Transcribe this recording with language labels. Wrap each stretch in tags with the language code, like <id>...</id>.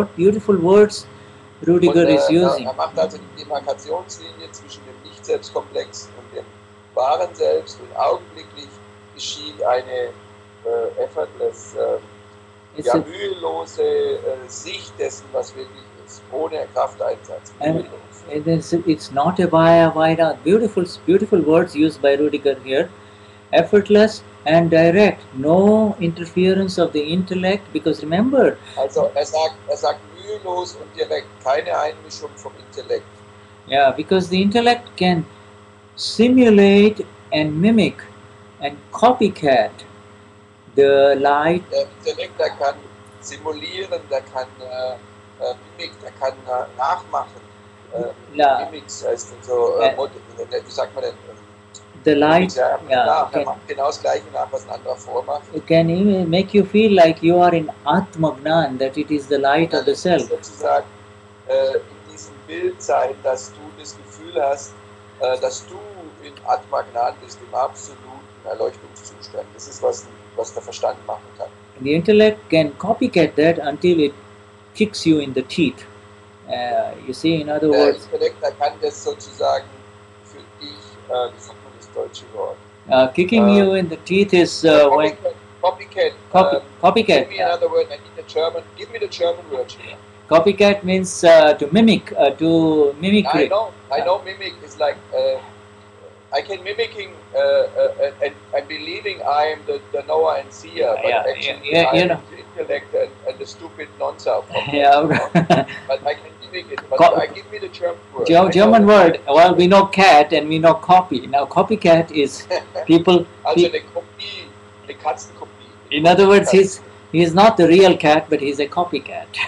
<en>What beautiful words Rudiger is using.</en> <de>Er macht also die Demarkationslinie zwischen dem Nicht-Selbstkomplex und dem wahren Selbst und augenblicklich geschieht eine effortless, mühelose Sicht dessen, was wirklich ist, ohne Krafteinsatz.</de> <en>It's not a via, beautiful words used by Rudiger here. Effortless and direct, no interference of the intellect, because remember.</en> <de>Also er sagt mühelos und direkt, keine Einmischung vom Intellekt.</de> <en>Yeah, because the intellect can simulate and mimic and copycat the light.</en> <de>Der Intellekt, der kann simulieren, der kann Mimik, der kann nachmachen. Mimics heißt so, wie sagt man denn?</de> <en>The light,</en> <de>er macht genau das Gleiche nach, was ein anderer vormacht.</de> <en>It can even make you feel like you are in Atma Gnan, that it is the light of the self.</en> <de>Sozusagen in diesem Bild sein, dass du das Gefühl hast, dass du in Atma Gnan bist, im absoluten Erleuchtungszustand. Das ist, was der Verstand machen kann.</de> <en>The intellect can copycat that until it kicks you in the teeth. You see, in other words.</en> <de>Der Intellekt, der kann das sozusagen für dich, wie sagt man das deutsche Wort?</de> <en>Kicking you in the teeth is when. Copycat. Copycat. Give me another word. I need the German. Give me the German word. Copycat means to mimic, to mimicry. I know. Mimic is like I can mimicking and believing I am the knower and seer, but actually I am the intellect and the stupid non-self. Yeah. But I can mimic it. But I give me the German word. German word. Well, we know cat and we know copy. Now, copycat is people.</en> <de>Also eine Kopie, eine Katzenkopie.</de> <en>In other words, he's not the real cat, but he's a copycat.</en>